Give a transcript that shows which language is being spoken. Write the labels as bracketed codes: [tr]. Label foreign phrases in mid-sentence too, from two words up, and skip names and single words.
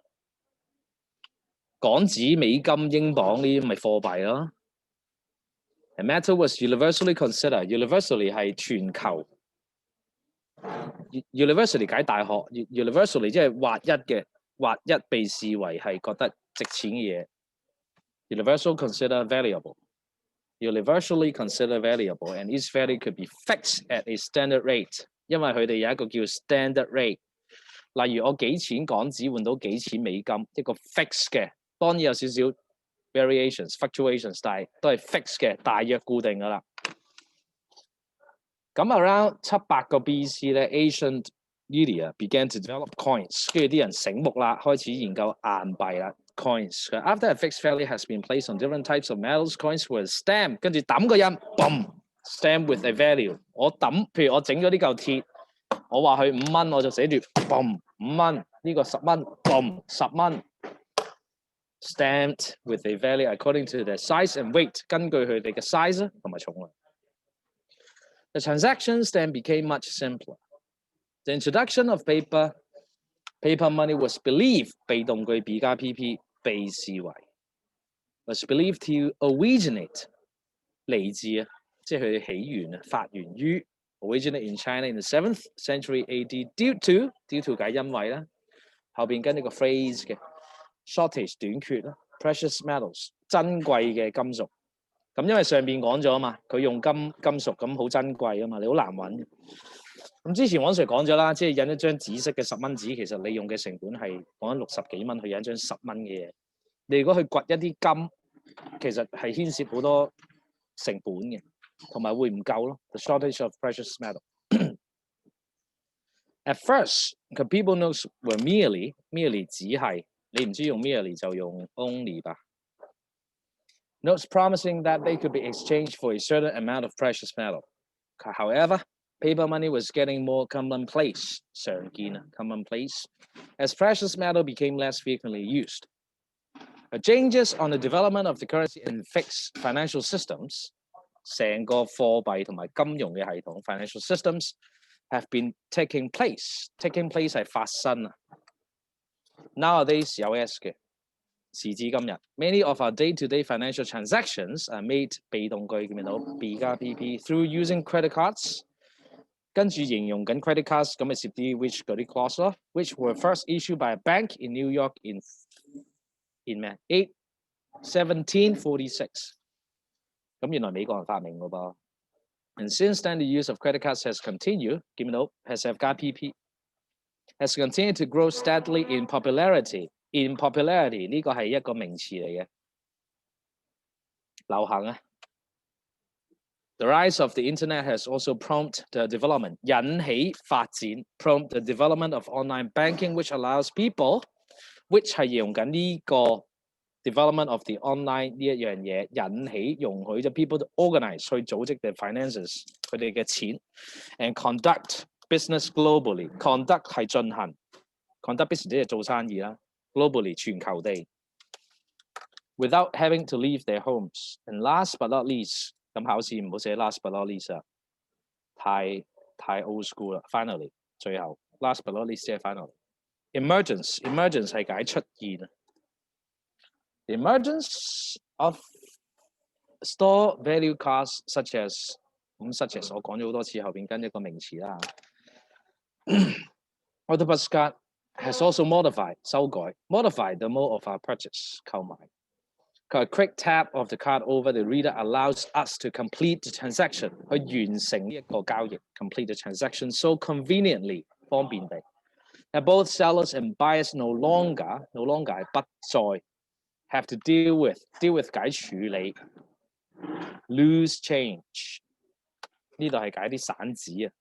[yue] 港紙、美金、英鎊呢啲咪貨幣咯。 [en] And metal was universally considered. [yue] Universally 係全球。University 解大學 ，Universally 即係劃一被視為係覺得值錢嘅嘢。 [en] Universal considered valuable. Universally considered valuable, and each value could be fixed at a standard rate. [yue] 因為佢哋有一個叫 [en] standard rate。 [yue] 例如我幾錢港紙換到幾錢美金，一個 fix 嘅，當然有少少 [en] variations、fluctuations， [yue] 但係都係 fix 嘅，大約固定㗎啦。 [en] 咁 around 700個 BC 咧 ，Ancient India began to develop coins， [yue] 跟住啲人醒目啦，開始研究硬幣啦 [en] ，coins。After a fixed value has been placed on different types of metals, coins were stamped， [yue] 跟住抌個印 ，boom， [en] stamp with a value。 [yue] 我抌，譬如我整咗呢嚿鐵，我話佢5蚊，我就寫住 boom 5蚊，呢個10蚊 boom 10蚊 ， [en] stamped with a value according to their size and weight， [yue] 根據佢哋嘅 size 同埋重量。 [en] The transactions then became much simpler. The introduction of paper money was believed [yue] 被動句 B 加 PP 被視為 [en] was believed to originate [yue] 嚟自啊，即係佢起源啊，發源於 [en] originate in China in the 7th century AD due to [yue] 解因為啦，後邊跟呢個 phrase 嘅 [en] shortage [yue] 短缺啦 [en] ，precious metals [yue] 珍貴嘅金屬。咁因為上邊講咗啊嘛，佢用金屬咁好珍貴啊嘛，你好難揾。咁之前黃sir講咗啦，即係印一張紫色嘅10蚊紙，其實你用嘅成本係講緊60幾蚊去印一張10蚊嘅嘢。你如果去掘一啲金，其實係牽涉好多成本嘅，同埋會唔夠咯。 [en] The shortage of precious metal. At first, the people notes were merely [yue] 只係，你唔知用 [en] merely [yue] 就用 [en] only 吧。Notes promising that they could be exchanged for a certain amount of precious metal. However, paper money was getting more commonplace, [yue] 常見啊 [en] commonplace, as precious metal became less frequently used. The changes on the development of the currency and fixed financial systems, [yue] 成個貨幣同埋金融嘅系統 [en] financial systems have been taking place. Taking place [yue] 係發生啊。Nowadays 有 S 嘅。時至今日 [en] ，many of our day-to-day financial transactions are made [yue] 被動句見到 B 加 PP [en] through using credit cards， [yue] 跟住形容緊 [en] credit cards [yue] 咁咪攝啲 [en] which [yue] 嗰啲 [en] clause 咯 ，which were first issued by a bank in New York in 咩 1746， [yue] 咁原來美國人發明㗎噃。 [en] And since then the use of credit cards has continued，見到 has F 加 PP has continued to grow steadily in popularity。In popularity [yue] 呢個係一個名詞嚟嘅，流行啊。 [en] The rise of the internet has also prompted the development [yue] 引起發展 [en] prompt the development of online banking which allows people which [yue] 係用緊呢個 [en] development of the online [yue] 呢一樣嘢引起容許咗 [en] people to organize [yue] 去組織 [en] their finances [yue] 佢哋嘅錢 [en] and conduct business globally conduct [yue] 係進行 [en] conduct business [yue] 即係做生意啦。 [en] Globally [yue] 全球地 [en] ，without having to leave their homes. And last but not least，咁考試唔好寫 last but not least 啊，太 old school 啦。Finally， 最後 last but not least 即係 finally。Emergence 係解 [yue] 出現啊。 [en] The emergence of store value cards such as such as [yue] 我講咗好多次，後邊跟一個名詞啦。 [en] Autobus card has also modified 修改 modified the mode of our purchase 購買。A quick tap of the card over the reader allows us to complete the transaction [yue] 去完成呢一個交易 [en] complete the transaction so conveniently 方便地。That both sellers and buyers no longer [yue] 係不再 [en] have to deal with [yue] 解處理 [en] lose change [yue] 呢度係解啲散紙啊。